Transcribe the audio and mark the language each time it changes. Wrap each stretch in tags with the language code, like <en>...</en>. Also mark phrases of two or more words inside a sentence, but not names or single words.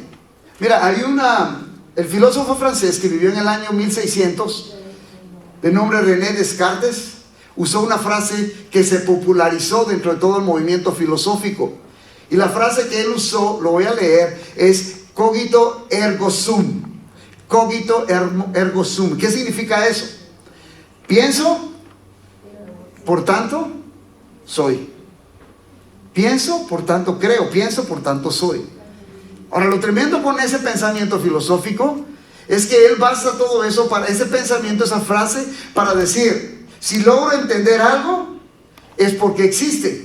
<es>Mira, hay el filósofo francés que vivió en el año 1600, de nombre René Descartes, usó una frase que se popularizó dentro de todo el movimiento filosófico. Y la frase que él usó, lo voy a leer, es</es> <la>cogito ergo sum. Cogito ergo sum.</la> <es>¿Qué significa eso? Pienso, por tanto, soy. Pienso, por tanto creo. Pienso, por tanto soy. Ahora, lo tremendo con ese pensamiento filosófico es que él basa todo eso, para ese pensamiento, esa frase, para decir, si logro entender algo, es porque existe.</es>